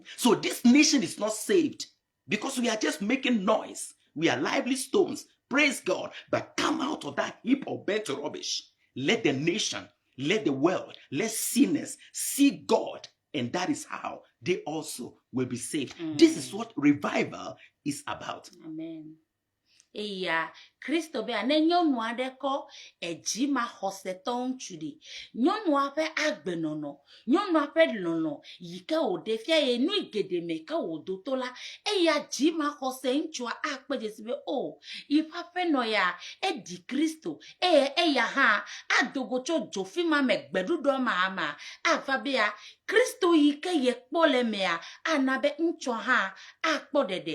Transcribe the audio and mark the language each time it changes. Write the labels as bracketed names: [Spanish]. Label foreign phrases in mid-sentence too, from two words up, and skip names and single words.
[English] So this nation is not saved because we are just making noise. We are lively stones, Praise God. But come out of that heap of burnt rubbish. Let the nation, let the world, let sinners see God. And that is how they also will be saved. This is what revival is about. Amen. [Ewe] Eya Kristo be ane nyɔnu aɖe kɔ edzima xɔsetɔ ŋutsu ɖi. Nyɔnua ƒe agbenono, nyɔnua ƒe lɔlɔ yi ke wòɖe fia ye nu geɖe me ke wòdo to la, eya dzima xɔse ŋutsua akpe dzesi be o yiƒe aƒenɔ ya eɖi Kristo eye eya hã adogo tso dzofi ma me gbeɖuɖɔ ma ava be ya Kristo yi ke ye kpɔ le mea ana be ŋutsua hã akpɔ ɖeɖe.